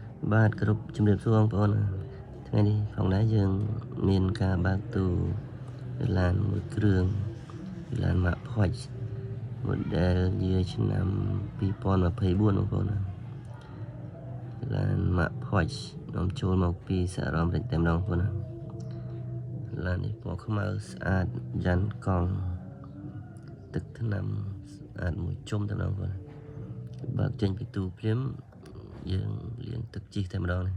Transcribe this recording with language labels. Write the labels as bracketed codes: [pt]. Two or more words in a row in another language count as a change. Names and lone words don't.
[km] បាទគ្រប់ជំរាបសួរបងប្អូនថ្ងៃនេះផងដែរយើងមានការបើកទូឡានមួយគ្រឿងឡានម៉ាក់ Porsche [en] model year [km] ឆ្នាំ2024បងប្អូនឡានម៉ា ក់ Porsche នាំចូលមកពីសហរដ្ឋអាមេរិកតែម្ដងបងប្អូនឡាននេះពណ៌ខ្មៅស្អាតយ៉ាន់កង់ទឹកថ្នាំស្អា តមួយជុំតែម្ដងបងប្អូនបើកចេញពីទូភ្លាមយើងលាងទឹកជីកតែម្ដងនេះ